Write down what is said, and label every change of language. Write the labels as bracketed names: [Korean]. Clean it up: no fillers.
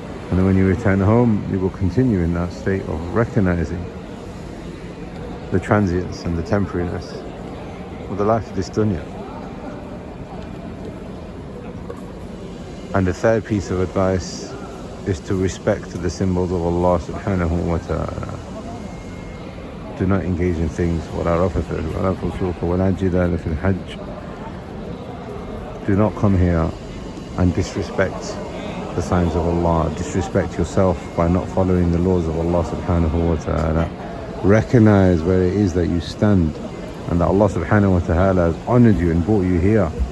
[English] And then when you return home, you will continue in that state of recognizing the transience and the temporariness of the life of this dunya. And the third piece of advice is to respect the symbols of Allah subhanahu wa ta'ala. Do not engage in things [Arabic] وَلَا رَفَثَ وَلَا فُسُوقَ وَلَا جِدَالَ فِي الْحَجِّ. [English] Do not come here and disrespect the signs of Allah, disrespect yourself by not following the laws of Allah subhanahu wa ta'ala. Recognize where it is that you stand, and that Allah subhanahu wa ta'ala has honored you and brought you here.